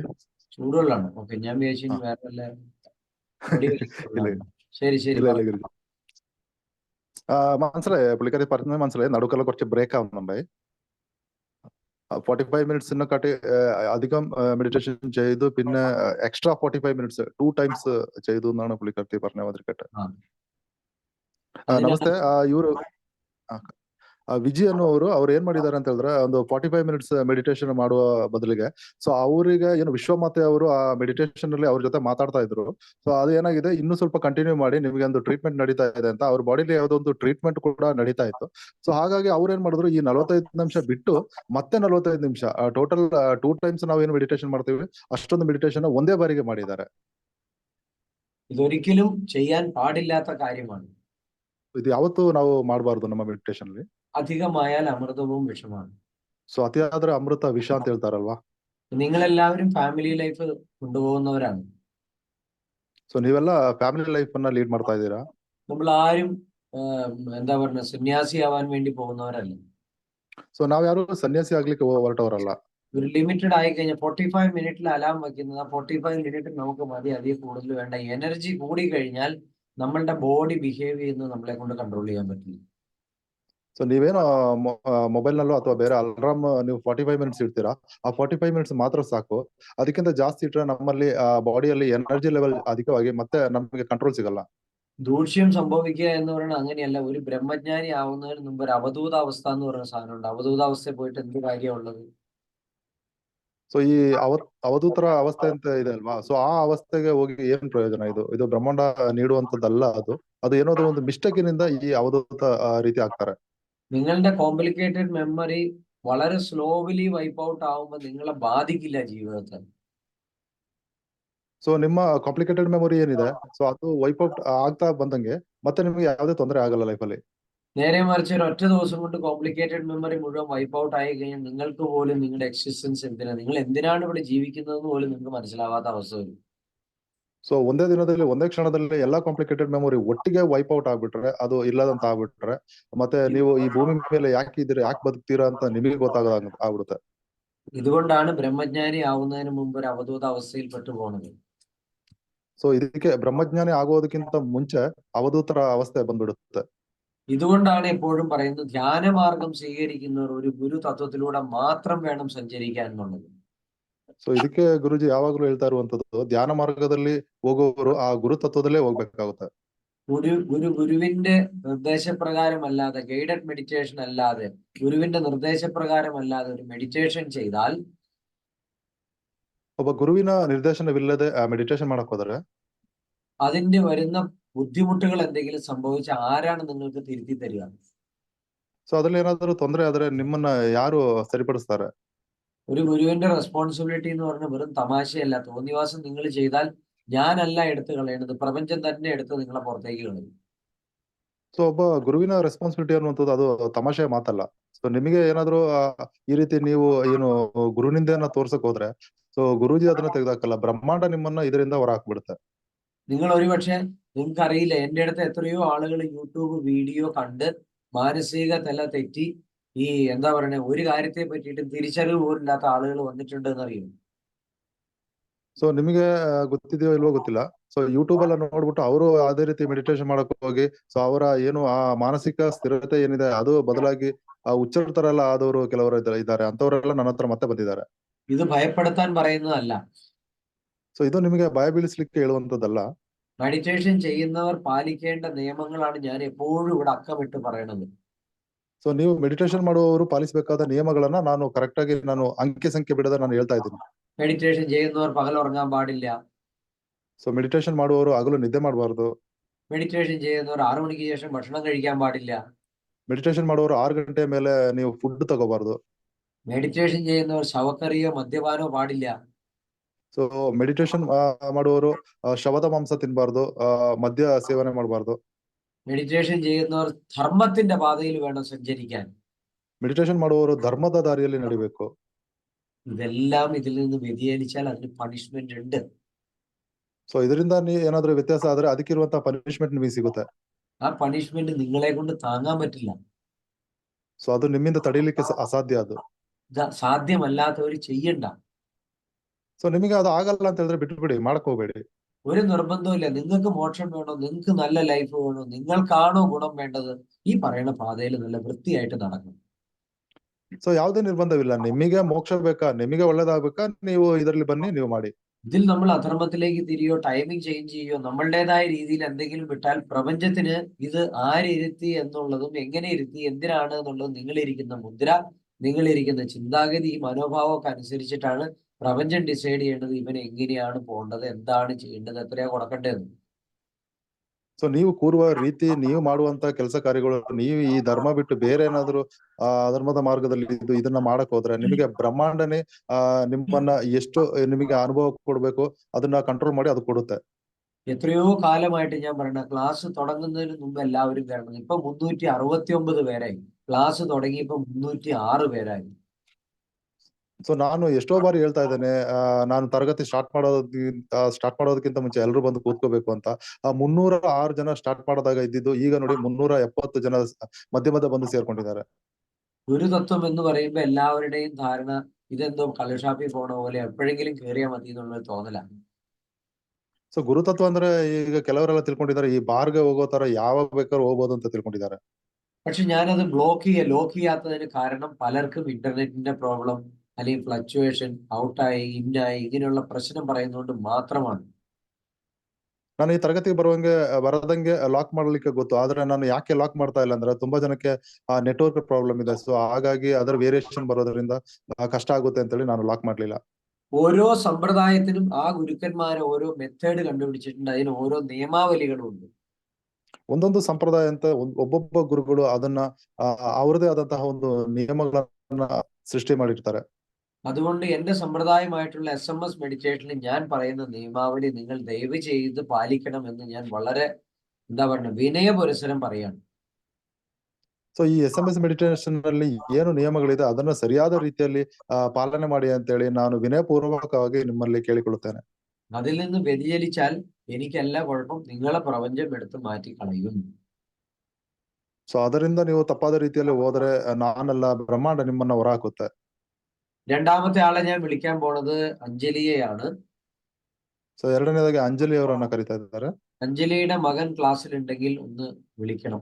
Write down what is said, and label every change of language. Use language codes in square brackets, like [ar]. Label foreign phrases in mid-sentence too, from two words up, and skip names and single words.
[ml] ചൂടുവെള്ളാണ്. ഓക്കെ, ഞാൻ വിചാരിച്ചു വേറെ വല്ല ശരി ശരി. മനസ്സിലായി, പുള്ളിക്കാരി പറഞ്ഞത് മനസ്സിലായി. നടുക്കെല്ലാം കുറച്ച് ബ്രേക്ക് ആവുന്നുണ്ടായി. 45 മിനിറ്റ്സിനെക്കാട്ടി അധികം മെഡിറ്റേഷൻ ചെയ്തു, പിന്നെ എക്സ്ട്രാ 45 മിനിറ്റ്സ് 2 ಟೈಮ್ಸ್ ചെയ്തു എന്നാണ് പുള്ളിക്കാരി പറഞ്ഞ മാതിരി കേട്ടെ. [kn] ನಮಸ್ತೆ. ಇವರು ವಿಜಿ ಅನ್ನೋರು ಅವ್ರು ಏನ್ ಮಾಡಿದ್ದಾರೆ ಅಂತ ಹೇಳಿದ್ರೆ, ಒಂದು 45 [en] minutes meditation [kn] ಮಾಡುವ ಬದಲಿಗೆ, ಸೊ ಅವರಿಗೆ ಏನು ವಿಶ್ವಮಾತೆ ಅವರು ಆ ಮೆಡಿಟೇಷನ್ ಅಲ್ಲಿ ಅವ್ರ ಜೊತೆ ಮಾತಾಡ್ತಾ ಇದ್ರು. ಸೊ ಅದು ಏನಾಗಿದೆ, ಇನ್ನೂ ಸ್ವಲ್ಪ ಕಂಟಿನ್ಯೂ ಮಾಡಿ, ನಿಮಗೆ ಒಂದು ಟ್ರೀಟ್ಮೆಂಟ್ ನಡೀತಾ ಇದೆ ಅಂತ ಅವ್ರ ಬಾಡಿಲಿ ಯಾವುದೋ ಒಂದು ಟ್ರೀಟ್ಮೆಂಟ್ ಕೂಡ ನಡೀತಾ ಇತ್ತು. ಸೊ ಹಾಗಾಗಿ ಅವ್ರು ಏನ್ ಮಾಡಿದ್ರು, ಈ 45 ನಿಮಿಷ ಬಿಟ್ಟು ಮತ್ತೆ 45 ನಿಮಿಷ [en] total 2 times [kn] ನಾವೇನು ಮೆಡಿಟೇಷನ್ ಮಾಡ್ತೀವಿ ಅಷ್ಟೊಂದು ಮೆಡಿಟೇಷನ್ ಒಂದೇ ಬಾರಿಗೆ ಮಾಡಿದ್ದಾರೆ. [ml] ഇതൊരിക്കലും ചെയ്യാൻ പാടില്ലാത്ത കാര്യമാണ്. [kn] ಇದು ಯಾವತ್ತೂ ನಾವು ಮಾಡಬಾರ್ದು ನಮ್ಮ ಮೆಡಿಟೇಷನ್ ಅಲ್ಲಿ. [ml] അധികമായാൽ അമൃതവും വിഷമാണ്. [kn] ಸೊ ಅತಿಯಾದ್ರೆ ಅಮೃತ ವಿಷ ಅಂತ ಹೇಳ್ತಾರಲ್ವಾ. [ml] നിങ്ങളെല്ലാവരും [en] family life [ml] കൊണ്ടുപോകുന്നവരാണ്. [kn] ಸೊ ನೀವೆಲ್ಲ [en] family life [kn] ಅನ್ನ ಲೀಡ್ ಮಾಡ್ತಾ ಇದ್ದೀರಾ. [ml] നമ്മൾ ആരും എന്താ പറയുക, സന്യാസി ആവാൻ വേണ്ടി പോകുന്നവരല്ല. [kn] ಸೊ ನಾವ್ ಯಾರು ಸನ್ಯಾಸಿ ಆಗ್ಲಿಕ್ಕೆ ಹೊರಟವರಲ್ಲ. [ml] ഒരു ലിമിറ്റഡ് ആയി കഴിഞ്ഞാൽ 45 മിനിറ്റിൽ അലാം വെക്കുന്നത്, 45 മിനിറ്റ് നമുക്ക് മതി, അതിൽ കൂടുതൽ വേണ്ട. എനർജി കൂടി കഴിഞ്ഞാൽ നമ്മളുടെ [en] body behave [ml] ചെയ്യുന്നത് നമ്മളെ കൊണ്ട് കൺട്രോൾ ചെയ്യാൻ പറ്റില്ല. [kn] ಸೊ ನೀವೇನೋ ಮೊಬೈಲ್ ನಲ್ಲೋ ಅಥವಾ ಬೇರೆ ಅಲಾರಾಮ್ ನೀವು 45 ಮಿನಿಟ್ಸ್ ಇಡ್ತೀರಾ, ಆ 45 ಮಿನಿಟ್ಸ್ ಮಾತ್ರ ಸಾಕು. ಅದಕ್ಕಿಂತ ಜಾಸ್ತಿ ಇಟ್ಟರೆ ನಮ್ಮಲ್ಲಿ ಬಾಡಿಯಲ್ಲಿ [en] energy level [kn] ಅಧಿಕವಾಗಿ ಮತ್ತೆ ನಮಗೆ ಕಂಟ್ರೋಲ್ ಸಿಗಲ್ಲ. [ml] ദൂഷ്യം സംഭവിക്കുക എന്ന് പറയുന്നത് അങ്ങനെയല്ല. ഒരു ബ്രഹ്മജ്ഞാനി ആവുന്നതിന് മുമ്പ് ഒരു അവധൂതാവസ്ഥ എന്ന് പറയുന്ന സാധനമുണ്ട്. അവധൂതാവസ്ഥയിൽ പോയിട്ട് എന്ത് കാര്യമുള്ളത്? [kn] ಸೊ ಈ ಅವಧೂತರ ಅವಸ್ಥೆ ಅಂತ ಇದೆ ಅಲ್ವಾ, ಸೊ ಆ ಅವಸ್ಥೆಗೆ ಹೋಗಿ ಏನ್ ಪ್ರಯೋಜನ? ಇದು ಬ್ರಹ್ಮಾಂಡ ನೀಡುವಂತದ್ದಲ್ಲ. ಅದು ಏನಾದ್ರು ಒಂದು ಮಿಸ್ಟೇಕಿನಿಂದ ಈ ಅವಧೂತ ರೀತಿ ಆಗ್ತಾರೆ. [ml] നിങ്ങളുടെ [en] complicated memory [ml] വളരെ [en] slowly wipe out [ml] ആവുമ്പോൾ നിങ്ങളെ ബാധിക്കില്ല ജീവിതത്തിൽ. [kn] ಸೊ ನಿಮ್ಮ [en] complicated memory [kn] ಏನಿದೆ, ಸೊ ಅದು ವೈಪ್ಔಟ್ ಆಗ್ತಾ ಬಂದಂಗೆ ಮತ್ತೆ ನಿಮಗೆ ಯಾವುದೇ ತೊಂದರೆ ಆಗಲ್ಲ ಲೈಫಲ್ಲಿ. [ml] നേരെ മറിച്ച് ഒരൊറ്റ ദിവസം കൊണ്ട് [en] complicated memory [ml] മുഴുവൻ [en] wipe out [ml] ആയി കഴിഞ്ഞാൽ നിങ്ങൾക്ക് പോലും നിങ്ങളുടെ എക്സിസ്റ്റൻസ് എന്തിനാ, നിങ്ങൾ എന്തിനാണ് ഇവിടെ ജീവിക്കുന്നതെന്ന് പോലും നിങ്ങൾക്ക് മനസ്സിലാവാത്ത അവസ്ഥ വരും. [kn] ಸೊ ಒಂದೇ ದಿನದಲ್ಲಿ ಒಂದೇ ಕ್ಷಣದಲ್ಲಿ ಎಲ್ಲಾ [en] complicated memory [kn] ಒಟ್ಟಿಗೆ [en] wipe out [kn] ಆಗ್ಬಿಟ್ರೆ, ಅದು ಇಲ್ಲದಂತ ಆಗ್ಬಿಟ್ರೆ, ಮತ್ತೆ ನೀವು ಈ ಭೂಮಿ ಮೇಲೆ ಯಾಕೆ ಇದ್ದೀರಾ, ಯಾಕೆ ಬದುಕ್ತೀರಾ ಅಂತ ನಿಮಗೆ ಗೊತ್ತಾಗದ ಆಗ್ಬಿಡುತ್ತೆ. [ml] ഇതുകൊണ്ടാണ് ബ്രഹ്മജ്ഞാനി ആവുന്നതിന് മുമ്പ് ഒരു അവധൂത അവസ്ഥയിൽ പെട്ടുപോകുന്നത്. [kn] ಸೊ ಇದಕ್ಕೆ ಬ್ರಹ್ಮಜ್ಞಾನಿ ಆಗೋದಕ್ಕಿಂತ ಮುಂಚೆ ಅವಧೂತರ ಅವಸ್ಥೆ ಬಂದ್ಬಿಡುತ್ತೆ. [ml] ഇതുകൊണ്ടാണ് എപ്പോഴും പറയുന്നത് ധ്യാനമാർഗം സ്വീകരിക്കുന്നവർ ഒരു ഗുരു തത്വത്തിലൂടെ മാത്രം വേണം സഞ്ചരിക്കാൻ എന്നുള്ളത്. [kn] ಸೊ ಇದಕ್ಕೆ ಗುರುಜಿ ಯಾವಾಗ್ಲೂ ಹೇಳ್ತಾ ಇರುವಂತದ್ದು, ಧ್ಯಾನ ಮಾರ್ಗದಲ್ಲಿ ಹೋಗುವವರು ಆ ಗುರು ತತ್ವದಲ್ಲೇ ಹೋಗ್ಬೇಕಾಗುತ್ತೆ. [ml] ഗുരുവിന്റെ നിർദ്ദേശപ്രകാരം അല്ലാതെ, [en] guided meditation [ml] അല്ലാതെ, ഗുരുവിന്റെ നിർദ്ദേശപ്രകാരം അല്ലാതെ ഒരു മെഡിറ്റേഷൻ ചെയ്താൽ, [kn] ಒಬ್ಬ ಗುರುವಿನ ನಿರ್ದೇಶನವಿಲ್ಲದೆ ಮೆಡಿಟೇಷನ್ ಮಾಡಕ್ ಹೋದರೆ [ml] അതിന്റെ വരുന്ന ബുദ്ധിമുട്ടുകൾ എന്തെങ്കിലും സംഭവിച്ച ആരാണ് നിങ്ങൾക്ക് തിരുത്തി തരിക? [kn] ಸೊ ಅದ್ರಲ್ಲಿ ಏನಾದ್ರು ತೊಂದರೆ ಆದ್ರೆ ನಿಮ್ಮನ್ನ ಯಾರು ಸರಿಪಡಿಸ್ತಾರೆ? [ml] ഒരു ഗുരുവിന്റെ റെസ്പോൺസിബിലിറ്റി എന്ന് പറഞ്ഞാൽ വെറും തമാശയല്ല. തോന്നിവാസം നിങ്ങൾ ചെയ്താൽ ഞാനല്ല എടുത്തു കളയണത്, പ്രപഞ്ചം തന്നെ എടുത്ത് നിങ്ങളെ പുറത്തേക്ക് കളയും. [kn] ಸೊ ಒಬ್ಬ ಗುರುವಿನ ರೆಸ್ಪಾನ್ಸಿಬಿಲಿಟಿ ಅನ್ನುವಂಥದ್ದು ಅದು ತಮಾಷೆ ಮಾತಲ್ಲ. ಸೊ ನಿಮಗೆ ಏನಾದ್ರು ಈ ರೀತಿ ನೀವು ಏನು ಗುರುನಿಂದೆಯನ್ನ ತೋರ್ಸಕ್ ಹೋದ್ರೆ, ಸೊ ಗುರೂಜಿ ಅದನ್ನ ತೆಗೆದಾಕಲ್ಲ, ಬ್ರಹ್ಮಾಂಡ ನಿಮ್ಮನ್ನ ಇದರಿಂದ ಹೊರ ಹಾಕ್ಬಿಡುತ್ತೆ. [ml] നിങ്ങൾ ഒരുപക്ഷെ, നിങ്ങൾക്ക് അറിയില്ല, എൻ്റെ അടുത്ത് എത്രയോ ആളുകൾ യൂട്യൂബ് വീഡിയോ കണ്ട് മാനസിക തല തെറ്റി ഈ എന്താ പറയണേ ഒരു കാര്യത്തെ പറ്റിയിട്ട് തിരിച്ചറിവ് പോലില്ലാത്ത ആളുകൾ വന്നിട്ടുണ്ട് എന്നറിയും. [kn] ಸೊ ನಿಮಗೆ ಗೊತ್ತಿದೆಯೋ ಇಲ್ವೋ ಗೊತ್ತಿಲ್ಲ. ಸೊ ಯೂಟ್ಯೂಬ್ ಎಲ್ಲ ನೋಡ್ಬಿಟ್ಟು ಅವರು ಅದೇ ರೀತಿ ಮೆಡಿಟೇಷನ್ ಮಾಡಕ್ ಹೋಗಿ, ಸೊ ಅವರ ಏನು ಆ ಮಾನಸಿಕ ಸ್ಥಿರತೆ ಏನಿದೆ ಅದು ಬದಲಾಗಿ ಆ ಹುಚ್ಚರ ತರ ಎಲ್ಲ ಆದವರು ಕೆಲವರು ಇದ್ದಾರೆ. ಅಂತವರೆಲ್ಲ ನನ್ನ ಹತ್ರ ಮತ್ತೆ ಬಂದಿದ್ದಾರೆ. [ml] ഇത് ഭയപ്പെടുത്താൻ പറയുന്നതല്ല. [kn] ಸೊ ಇದು ನಿಮಗೆ ಭಯ ಬೀಳಿಸ್ಲಿಕ್ಕೆ ಹೇಳುವಂತದ್ದಲ್ಲ. [ml] മെഡിറ്റേഷൻ ചെയ്യുന്നവർ പാലിക്കേണ്ട നിയമങ്ങളാണ് ഞാൻ എപ്പോഴും ഇവിടെ അക്കമിട്ട് പറയണത്. [kn] ಸೊ ನೀವು ಮೆಡಿಟೇಷನ್ ಮಾಡುವವರು ಪಾಲಿಸಬೇಕಾದ ನಿಯಮಗಳನ್ನ ನಾನು ಕರೆಕ್ಟ್ ಆಗಿ ನಾನು ಅಂಕಿ ಸಂಖ್ಯೆ ಬಿಡದೆ ನಾನು ಹೇಳ್ತಾ ಇದ್ದೀನಿ. [ml] മെഡിറ്റേഷൻ ചെയ്യുന്നവർ പകൽ ഉറങ്ങാൻ പാടില്ല. [kn] ಸೊ ಮೆಡಿಟೇಷನ್ ಮಾಡುವವರು ಹಗಲು ನಿದ್ದೆ ಮಾಡಬಾರ್ದು. [ml] മെഡിറ്റേഷൻ ചെയ്യുന്നവർ 6 മണിക്ക് ശേഷം ഭക്ഷണം കഴിക്കാൻ പാടില്ല. [kn] ಮೆಡಿಟೇಷನ್ ಮಾಡುವವರು 6 ಗಂಟೆ ಮೇಲೆ ನೀವು ಫುಡ್ ತಗೋಬಾರ್ದು. [ml] മെഡിറ്റേഷൻ ചെയ്യുന്നവർ ശവക്കറിയോ മദ്യപാനോ പാടില്ല. [kn] ಸೊ ಮೆಡಿಟೇಷನ್ ಮಾಡುವವರು ಶವದ ಮಾಂಸ ತಿನ್ಬಾರ್ದು, ಮದ್ಯ ಸೇವನೆ ಮಾಡಬಾರ್ದು. [ml] മെഡിറ്റേഷൻ ചെയ്യുന്നവർ ധർമ്മത്തിന്റെ പാതയിൽ വേണം സഞ്ചരിക്കാൻ. [kn] ಮೆಡಿಟೇಷನ್ ಮಾಡುವವರು ಧರ್ಮದ ದಾರಿಯಲ್ಲಿ ನಡಿಬೇಕು. [ml] ഇതെല്ലാം ഇതിൽ നിന്ന് വ്യതിചലിച്ചാൽ അതിന് പണിഷ്മെന്റ് ഉണ്ട്. [kn] ಸೊ ಇದರಿಂದ ಏನಾದ್ರೂ ವ್ಯತ್ಯಾಸ ಆದ್ರೆ ಅದಕ್ಕಿರುವಂತ ಪನಿಷ್ಮೆಂಟ್ ನಿಮಗೆ ಸಿಗುತ್ತೆ. [ml] ആ പണിഷ്മെന്റ് നിങ്ങളെ കൊണ്ട് താങ്ങാൻ പറ്റില്ല. [kn] ಸೊ ಅದು ನಿಮ್ಮಿಂದ ತಡೀಲಿಕ್ಕೆ ಅಸಾಧ್ಯ. ಅದು [ml] സാധ്യമല്ലാത്തവർ ചെയ്യണ്ട. [kn] ಸೊ ನಿಮಗೆ ಅದು ಆಗಲ್ಲ ಅಂತ ಹೇಳಿದ್ರೆ ಬಿಟ್ಬಿಡಿ, ಮಾಡಕ್ ಹೋಗ್ಬೇಡಿ. [ml] ഒരു നിർബന്ധമില്ല. നിങ്ങൾക്ക് മോക്ഷം വേണോ, നിങ്ങൾക്ക് നല്ല ലൈഫ് വേണോ, നിങ്ങൾക്കാണോ ഗുണം വേണ്ടത്, ഈ പറയുന്ന പാതയിൽ നല്ല വൃത്തിയായിട്ട് നടക്കണം. [kn] ಸೊ ಯಾವುದೇ ನಿರ್ಬಂಧವಿಲ್ಲ. ನಿಮಗೆ ಮೋಕ್ಷ ಬೇಕಾ, ನಿಮಗೆ ಒಳ್ಳೇದಾಗ್ಬೇಕಾ, ನೀವು ಇದರಲ್ಲಿ ಬನ್ನಿ, ನೀವು ಮಾಡಿ. [ml] ഇതിൽ നമ്മൾ അധർമ്മത്തിലേക്ക് തിരിയോ [en] timing change [ml] ചെയ്യോ നമ്മളുടേതായ രീതിയിൽ എന്തെങ്കിലും വിട്ടാൽ പ്രപഞ്ചത്തിന് ഇത് ആരിരുത്തി എന്നുള്ളതും എങ്ങനെ ഇരുത്തി എന്തിനാണ് എന്നുള്ളതും നിങ്ങളിരിക്കുന്ന മുദ്ര, നിങ്ങളിരിക്കുന്ന ചിന്താഗതി, ഈ മനോഭാവമൊക്കെ അനുസരിച്ചിട്ടാണ് പ്രപഞ്ചം ഡിസൈഡ് ചെയ്യേണ്ടത് ഇവൻ എങ്ങനെയാണ് പോകേണ്ടത്, എന്താണ് ചെയ്യേണ്ടത്, എത്രയാ കൊടുക്കേണ്ടതെന്ന്. [kn] ಸೊ ನೀವು ಕೂರುವ ರೀತಿ, ನೀವು ಮಾಡುವಂತ ಕೆಲಸ ಕಾರ್ಯಗಳು, ನೀವು ಈ ಧರ್ಮ ಬಿಟ್ಟು ಬೇರೆ ಏನಾದ್ರು ಅಧರ್ಮದ ಮಾರ್ಗದಲ್ಲಿ ಇದನ್ನ ಮಾಡಕ್ ಹೋದ್ರೆ ನಿಮಗೆ ಬ್ರಹ್ಮಾಂಡನೇ ನಿಮ್ಮನ್ನ ಎಷ್ಟು ನಿಮಗೆ ಅನುಭವ ಕೊಡ್ಬೇಕು ಅದನ್ನ ಕಂಟ್ರೋಲ್ ಮಾಡಿ ಅದು ಕೊಡುತ್ತೆ. [ml] എത്രയോ കാലമായിട്ട് ഞാൻ പറയണ, ക്ലാസ് തുടങ്ങുന്നതിന് മുമ്പ് എല്ലാവരും വരണം. ഇപ്പൊ 369 പേരായി. ക്ലാസ് തുടങ്ങിയപ്പോ 306 പേരായി. [kn] ಸೊ ನಾನು ಎಷ್ಟೋ ಬಾರಿ ಹೇಳ್ತಾ ಇದ್ದೇನೆ, ನಾನು ತರಗತಿ ಸ್ಟಾರ್ಟ್ ಮಾಡೋದಕ್ಕಿಂತ ಮುಂಚೆ ಎಲ್ಲರೂ ಬಂದು ಕೂತ್ಕೋಬೇಕು ಅಂತ. 306 ಜನ ಸ್ಟಾರ್ಟ್ ಮಾಡೋದಾಗ ಇದ್ದಿದ್ದು ಈಗ ನೋಡಿ 370 ಜನ ಮಧ್ಯ ಮಧ್ಯ ಬಂದು ಸೇರ್ಕೊಂಡಿದ್ದಾರೆ. [ml] ഗുരുതത്വം എന്ന് പറയുമ്പോ എല്ലാവരുടെയും ധാരണ ഇതെന്തോ കള്ളുഷാപ്പിൽ പോണ പോലെ എപ്പോഴെങ്കിലും കേറിയാൽ മതി എന്നുള്ളൊരു തോന്നലാണ്. [kn] ಸೊ ಗುರುತತ್ವ ಅಂದ್ರೆ ಈಗ ಕೆಲವರೆಲ್ಲ ತಿಳ್ಕೊಂಡಿದ್ದಾರೆ ಈ ಬಾರ್ಗೆ ಹೋಗೋ ತರ ಯಾವಾಗ ಬೇಕಾದ್ರೂ ಹೋಗ್ಬೋದು ಅಂತ ತಿಳ್ಕೊಂಡಿದ್ದಾರೆ. [ml] പക്ഷെ ഞാനത് ലോക്ക് ചെയ്യാത്തതിന് കാരണം പലർക്കും ഇന്റർനെറ്റിന്റെ പ്രോബ്ലം അല്ലെങ്കിൽ ഫ്ലക്ച്വേഷൻ, ഔട്ടായി, ഇന്നായി, ഇങ്ങനെയുള്ള പ്രശ്നം പറയുന്നതുകൊണ്ട് മാത്രമാണ്. [kn] ನಾನು ಈ ತರಗತಿಗೆ ಬರದಂಗೆ ಲಾಕ್ ಮಾಡ್ಲಿಕ್ಕೆ ಗೊತ್ತು, ಆದ್ರೆ ನಾನು ಯಾಕೆ ಲಾಕ್ ಮಾಡ್ತಾ ಇಲ್ಲ ಅಂದ್ರೆ ತುಂಬಾ ಜನಕ್ಕೆ [en] network problem [kn] ಇದೆ. ಸೊ ಹಾಗಾಗಿ ಅದರ ವೇರಿಯೇಷನ್ ಬರೋದ್ರಿಂದ ಕಷ್ಟ ಆಗುತ್ತೆ ಅಂತೇಳಿ ನಾನು ಲಾಕ್ ಮಾಡ್ಲಿಲ್ಲ. [ml] ഓരോ സമ്പ്രദായത്തിനും ആ ഗുരുക്കന്മാരെ ഓരോ മെത്തേഡ് കണ്ടുപിടിച്ചിട്ടുണ്ട്. അതിന് ഓരോ നിയമാവലികളും ഉണ്ട്. [kn] ಒಂದೊಂದು ಸಂಪ್ರದಾಯ ಅಂತ ಒಬ್ಬೊಬ್ಬ ಗುರುಗಳು ಅದನ್ನ ಅವರದೇ ಆದಂತಹ ಒಂದು ನಿಯಮಗಳನ್ನ ಸೃಷ್ಟಿ ಮಾಡಿರ್ತಾರೆ. [ml] അതുകൊണ്ട് എന്റെ സമ്പ്രദായമായിട്ടുള്ള SMS മെഡിറ്റേഷനിൽ ഞാൻ പറയുന്ന നിയമാവലി നിങ്ങൾ ദയവ് ചെയ്ത് പാലിക്കണമെന്ന് ഞാൻ വളരെ എന്താ പറയുക വിനയപുരസരം പറയാണ്. [kn] ಸೊ ಈ SMS ಮೆಡಿಟೇಷನ್ ನಲ್ಲಿ ಏನು ನಿಯಮಗಳಿದೆ ಅದನ್ನ ಸರಿಯಾದ ರೀತಿಯಲ್ಲಿ ಪಾಲನೆ ಮಾಡಿ ಅಂತ ಹೇಳಿ ನಾನು ವಿನಯಪೂರ್ವಕವಾಗಿ ನಿಮ್ಮಲ್ಲಿ ಕೇಳಿಕೊಳ್ಳುತ್ತೇನೆ. [ml] അതിൽ നിന്ന് വ്യതിചലിച്ചാൽ എനിക്കല്ല കുഴപ്പം, നിങ്ങളെ പ്രപഞ്ചം എടുത്ത് മാറ്റി കളയും. [kn] ಸೊ ಅದರಿಂದ ನೀವು ತಪ್ಪಾದ ರೀತಿಯಲ್ಲಿ ಹೋದ್ರೆ ನಾನಲ್ಲ, ಬ್ರಹ್ಮಾಂಡ ನಿಮ್ಮನ್ನ ಹೊರಹಾಕುತ್ತೆ. [ml] രണ്ടാമത്തെ ആളെ ഞാൻ വിളിക്കാൻ പോണത് അഞ്ജലിയെയാണ്. [kn] ಸೊ ಎರಡನೇದಾಗಿ ಅಂಜಲಿ ಅವರನ್ನ ಕರೀತಾ ಇದ್ದಾರೆ. [ml] അഞ്ജലിയുടെ മകൻ ക്ലാസ്സിലുണ്ടെങ്കിൽ ഒന്ന് വിളിക്കണം.